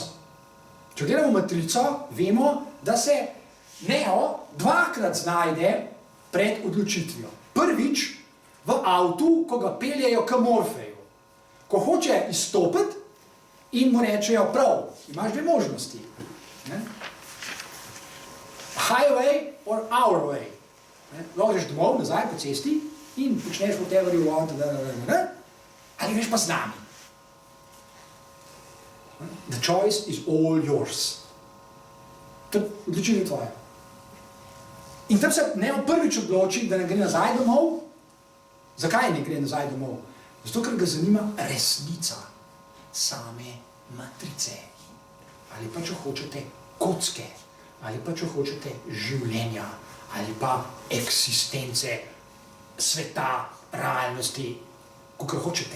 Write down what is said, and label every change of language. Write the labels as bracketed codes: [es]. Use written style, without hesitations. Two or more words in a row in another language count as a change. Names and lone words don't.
[sl] Če gledamo Matrico, vemo, da se Neo dvakrat znajde pred odločitvijo. Prvič v avtu, ko ga peljejo k Morfeju. Ko hoče izstopiti in mu rečejo, prav, imaš dve možnosti. Ne? [en] Highway or our way. [sl] Lahko greš domov, nazaj po cesti in počneš [en] whatever you want, [sl] ali greš pa z nami. [en] The choice is all yours. [sl] To je odločitev tvoja. In tam se Neo prvič odloči, da ne gre nazaj domov. Zakaj ne gre nazaj domov? Zato, ker ga zanima resnica same matrice. Ali pa, če hočete, kocke. Ali pa, če hočete, življenja. Ali pa eksistence sveta, realnosti, kakor hočete.